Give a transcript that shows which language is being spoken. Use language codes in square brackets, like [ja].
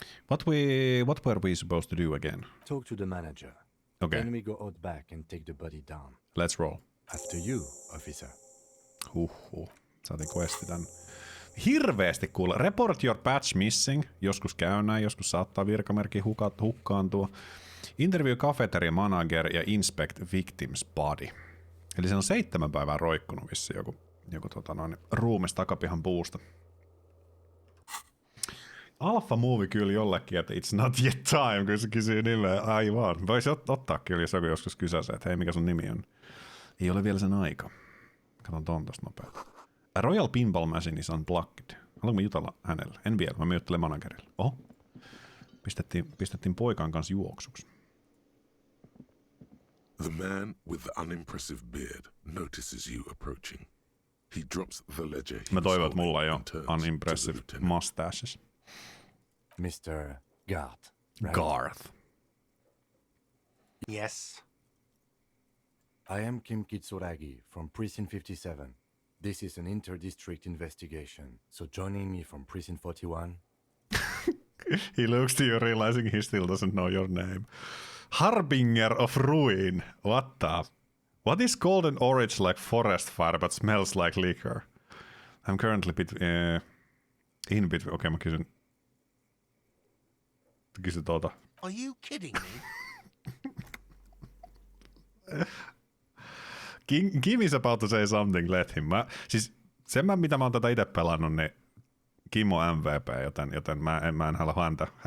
[en] What were we supposed to do again? Talk to the manager. Okay, Then we go out back and take the body down. let's roll. After you, officer. [fi] Huhhuh. Saatiin questi tän. Hirveesti kuule. [en] Report your badge missing. [fi] Joskus käy näin, joskus saattaa virkamerkki hukkaantua. [en] Interview cafeteria manager ja inspect victim's body. [fi] Eli se on 7 päivää roikkunut vissi joku ruumis takapihan puusta. Alpha movie kyllä jollekin, että [en] it's not yet time, [fi] kun se kysyy nimeä. Aivan. Voisi ottaa kyllä, jos joku joskus kysäsee, että hei, mikä sun nimi on. Ei ole vielä sen aika. Katon ton tosta nopeasti. [en] A Royal Pinball Machine is unplugged. [fi] Haluanko jutella hänelle? En vielä, mä juttelen managerille. Oho. Pistettiin poikan kanssa juoksuksi. [en] The man with the unimpressive beard notices you approaching. He drops the ledger. [fi] Mä toivon, että mulla ei ole [en] unimpressive mustaches. Mr. Garth. Right? Garth. Yes. I am Kim Kitsuragi from Precinct 57. This is an inter-district investigation, so joining me from Precinct 41... He looks to you realizing he still doesn't know your name. Harbinger of Ruin. What the... What is golden orange like forest fire but smells like liquor? I'm currently in between... [fi] Okei, mä kysyn tuota. [en] Are you kidding me? Kim is about to say something, let him. [fi] Mitä mä oon tätä itse pelannut, niin Kim on MVP, joten mä en halua häntä